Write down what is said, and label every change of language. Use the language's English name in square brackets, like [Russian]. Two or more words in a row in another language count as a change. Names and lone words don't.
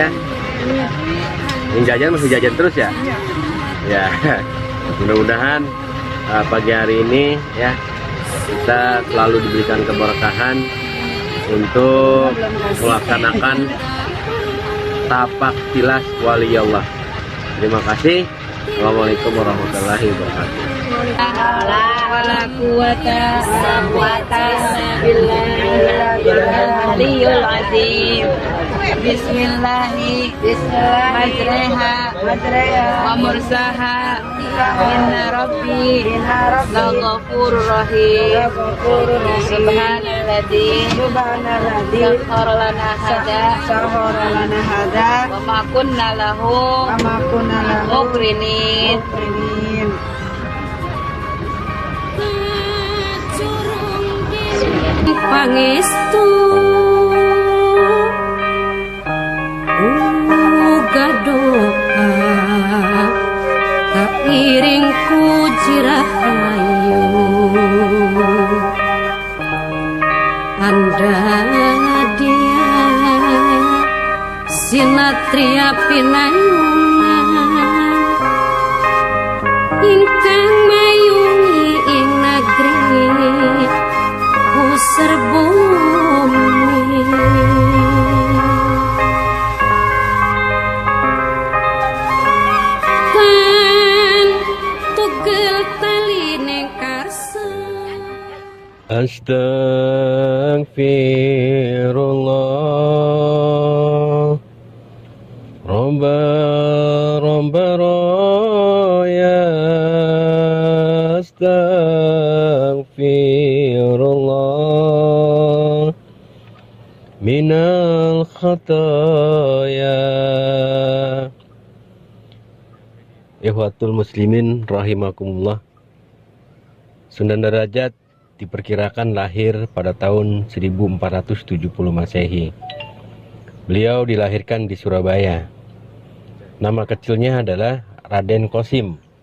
[Indonesian] Yang jajan masih jajan terus ya. Ya, mudah-mudahan pagi hari ini ya kita selalu diberikan keberkahan untuk melaksanakan tapak tilas waliyallah. Terima kasih. [Arabic] السلام عليكم ورحمة الله وبركاته. ولا قوة إلا بالله العظيم. بسم الله مجريها ومرساها. إن ربي لغفور رحيم. سبحان الذي سخر لنا هذا وما كنا له مقرنين. [Javanese] Pangestu uga doa kairing puji rahayu anda dia sinatria pinayungan ingkang mayungi ing negeri pusar bumi. Kan tugel tali ning karsa. [Arabic] أستغفر الله يا أستغفر الله من الخطايا. إخوة المسلمين رحمكم الله. [Indonesian] Sunan Derajat diperkirakan lahir pada tahun 1470 Masehi. Beliau dilahirkan di Surabaya. Nama kecilnya adalah Raden Kosim.